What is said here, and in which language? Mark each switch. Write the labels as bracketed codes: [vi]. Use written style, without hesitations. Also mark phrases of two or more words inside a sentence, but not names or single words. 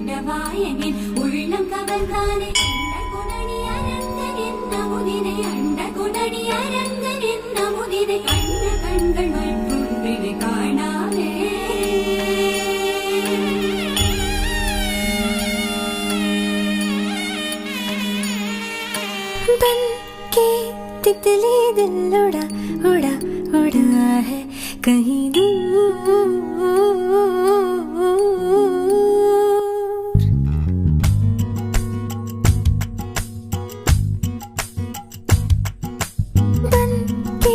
[ta] மாயனின் உள்ளம் கவர்ந்தானே அண்டகுணனி அரங்கனின் அமுதினை அண்டகுணனி அரங்கனின் அமுதினை கண்ட கண்கள் மற்றொன்றினை காணாமே [hi] बन के तितली दिल उड़ा उड़ा उड़ा है कहीं दूर बन के